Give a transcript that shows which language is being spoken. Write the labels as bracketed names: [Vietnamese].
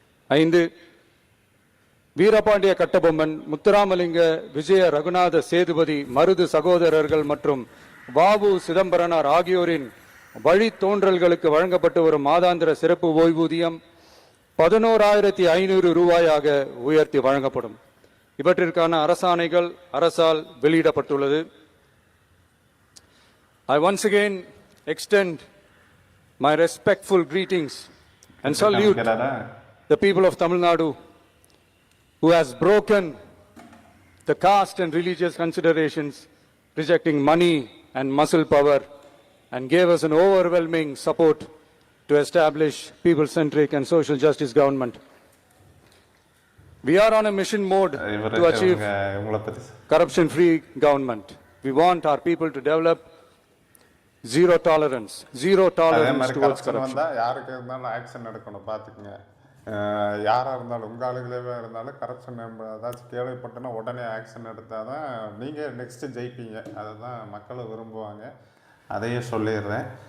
[Tamil] 5, வீரபாண்டிய கட்டபொம்மன், முத்துராமலிங்க, விஜய ரகுநாத சேதுபதி, மருது சகோதரர்கள் மற்றும் வாவு சிதம்பரனார் ஆகியோரின் வழித்தோன்றல்களுக்கு வழங்கப்பட்டு வரும் மாதாந்திர சிறப்பு ஓய்வூதியம் 11,500 ரூபாயாக உயர்த்தி வழங்கப்படும். இவற்றிற்கான அரசாணைகள் அரசால் வெளியிடப்பட்டுள்ளது. [English] I once again extend my respectful greetings and salute the people of Tamil Nadu who has broken the caste and religious considerations, rejecting money and muscle power, and gave us an overwhelming support to establish people-centric and social justice government. We are on a mission mode to achieve corruption-free government. We want our people to develop zero tolerance towards corruption. [Tamil] யாருக்கு இருந்தாலும் action எடுக்கணும். பார்த்துக்குங்க, யாராக இருந்தாலும் உங்கள் ஆளுகளே இருந்தாலும் corruption ஏதாச்சும் கேள்விப்பட்டோன்னா உடனே ஆக்ஷன் எடுத்தால் தான் நீங்கள் நெக்ஸ்ட்டு ஜெயிப்பீங்க. அதை தான் மக்களும் விரும்புவாங்க. அதையே சொல்லிடுறேன்.